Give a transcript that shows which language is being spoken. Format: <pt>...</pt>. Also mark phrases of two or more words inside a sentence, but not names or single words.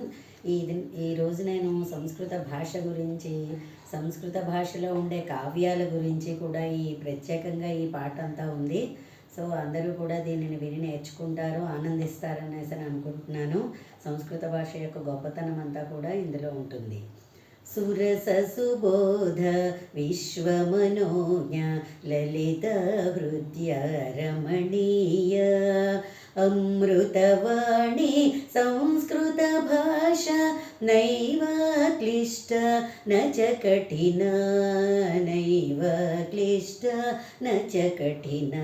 <te>ఈరోజు నేను సంస్కృత భాష గురించి, సంస్కృత భాషలో ఉండే కావ్యాల గురించి కూడా ప్రత్యేకంగా ఈ పాట అంతా ఉంది. సో అందరూ కూడా దీనిని విని నేర్చుకుంటారు, ఆనందిస్తారనేసి అనుకుంటున్నాను. సంస్కృత భాష యొక్క గొప్పతనం అంతా కూడా ఇందులో ఉంటుంది.</te> <sa>सुरससुबोध विश्वमनोज्ञ ललितहृद्य रमणीय अमृतवाणी संस्कृतभाषा नैव क्लिष्ट न च कठिना, नैव क्लिष्ट न च कठिना।</sa>